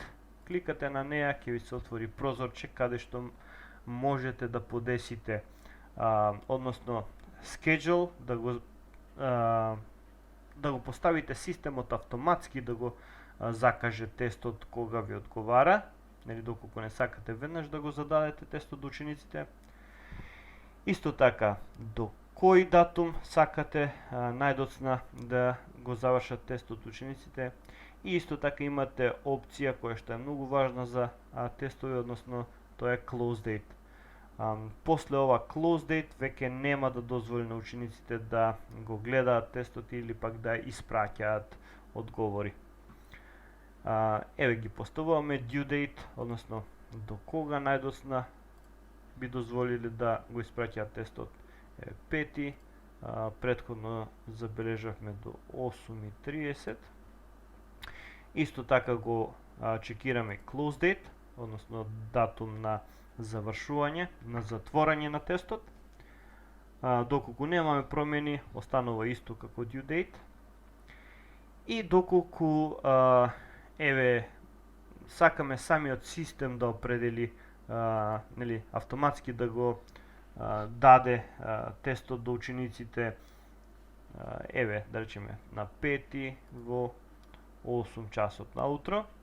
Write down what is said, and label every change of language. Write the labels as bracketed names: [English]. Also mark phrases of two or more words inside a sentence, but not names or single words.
[Macedonian] Кликате на неа, ќе ви се отвори прозорче каде што можете да подесите, односно schedule, да го поставите системот автоматски да го закаже тестот кога ви одговара, нели доколку не сакате веднаш да го зададете тестот до учениците. Исто така, до кој датум сакате најдоцна да го завршат тестот учениците. И исто така имате опција која што е многу важна за тестови, односно тоа е [English] close date. [Macedonian] После ова [English] close date [Macedonian] веќе нема да дозволи на учениците да го гледаат тестот или пак да испраќаат одговори. Еве ги поставуваме [English] due date, [Macedonian] односно до кога најдоцна би дозволиле да го испраќаат тестот. 5. Претходно забележавме до 8:30. Исто така го чекираме [English] close date, [Macedonian] односно датум на завршување, на затворање на тестот. Доколку немаме промени, останува исто како [English] due date. [Macedonian] И доколку еве сакаме самиот систем да определи, нели, автоматски да го даде тестот до учениците, еве, да речеме, на 5 во 8 часот наутро,